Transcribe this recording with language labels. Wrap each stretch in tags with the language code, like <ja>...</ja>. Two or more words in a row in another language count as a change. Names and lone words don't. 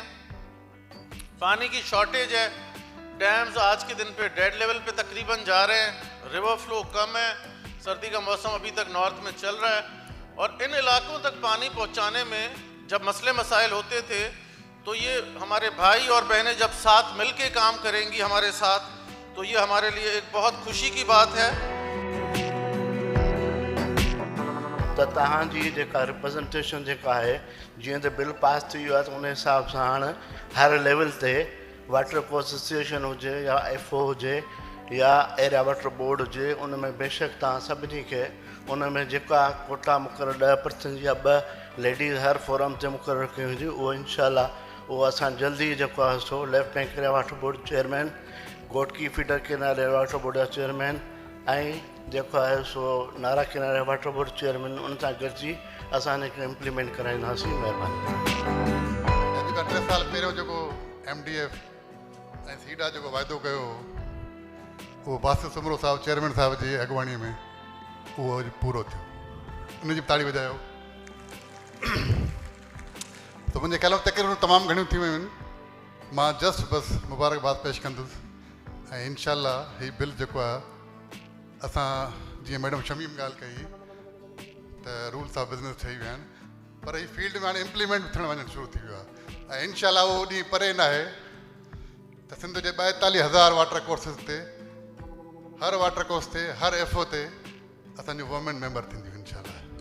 <ur>پانی کی شارٹیج ہے، ڈیمز آج کے دن پہ</ur> <en>dead level</en> <ur>پہ تقریباً جا رہے ہیں,</ur> <en>river flow</en> <ur>کم ہے، سردی کا موسم ابھی تک نارتھ میں چل رہا ہے اور ان علاقوں تک پانی پہنچانے میں جب مسلے مسائل ہوتے تھے تو یہ ہمارے بھائی اور بہنیں جب ساتھ مل کے کام کریں گی ہمارے ساتھ، تو یہ ہمارے لیے ایک بہت خوشی کی بات ہے.</ur> <sd>तो तव्हांजी जेका रिप्रेजेंटेशन जेका है, जीअं त</sd> <en>bill pass</en> <sd>थी वियो आहे त उन हिसाब सां हाणे हर लेवल ते वाटर को एसोसिएशन हुजे या एफओ हुजे या एरिया वाटर बोर्ड हुजे, उन में बेशक तव्हां सभिनी खे उन में जेका कोटा मुक़ररु 10% या 2 लेडीज़ हर फोरम ते मुक़ररु कई हुई, उहो इंशाल्लाह वो असां जल्दी जेको आहे सो लेफ्ट बैंक एरिया वाटर बोर्ड चेयरमैन, गोटकी फीडर केनाल एरिया वाटर बोर्ड जा चेयरमैन ऐं जेको आहे सो नारा केनाल एरिया वाटर बोर्ड चेयरमैन उन सां गॾिजी असां हिनखे इम्प्लीमेंट कराईंदासीं। महिरबानी। 3 साल पहिरियों जेको MDF ऐं सीडा जेको वाइदो कयो उहो बासित सुमरो साहब चेयरमैन साहब जी अॻुवाणीअ में उहो पूरो थियो, उनजी ताड़ी वॼायो।</sd> <ur>تو مجھے</ur> <sd>कलम तकरीबन तमाम घणियूं थी वियूं आहिनि, मां जस्ट बस मुबारकबाद पेश कंदुसि ऐं इंशाल्लाह हीउ बिल जेको आहे असां जीअं मैडम शमीम ॻाल्हि कई त</sd> <en>rules of business</en> <sd>ठही विया आहिनि, पर हीउ फील्ड में हाणे इम्प्लीमेंट थियणु वञणु शुरू थी वियो आहे ऐं इंशाल्लाह उहो ॾींहुं परे न आहे त सिंध जे 42,000</sd> <en>water courses</en> <sd>ते, हर</sd> <en>water course</en> <sd>ते, हर एफओ ते असांजो</sd> <en>women member</en> <sd>थींदियूं इंशाल्लाह।</sd>